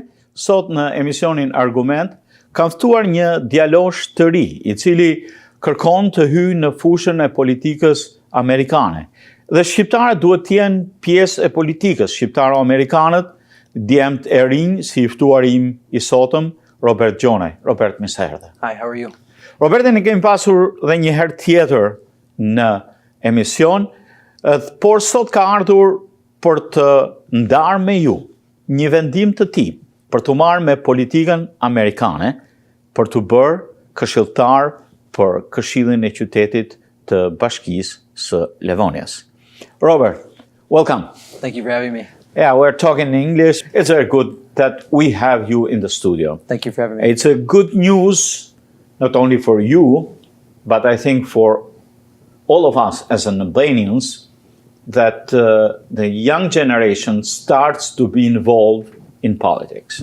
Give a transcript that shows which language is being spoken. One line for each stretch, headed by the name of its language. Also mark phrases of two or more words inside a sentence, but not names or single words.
Albanian: Sot në emisionin Argument kam ftuar një djalosh të ri, i cili kërkon të hyjë në fushën e politikës amerikane. Dhe shqiptarët duhet të jenë pjesë e politikës shqiptaro-amerikanët, djemt e rinj, si i ftuari im i sotëm, Robert Gjonaj. Robert, mirë se erdhe.
English: Hi, how are you?
Albanian: Robertin e kemi pasur dhe një herë tjetër në emision, por sot ka ardhur për të ndarë me ju një vendim të tij për të marrë me politikën amerikane, për të bërë këshilltar për Keshillin e Qytetit të Bashkisë së Livonias.
English: Robert, welcome. Thank you for having me. Yeah, we're talking in English. It's very good that we have you in the studio. Thank you for having me. It's a good news, not only for you, but I think for all of us as an Albanians, that the young generation starts to be involved in politics.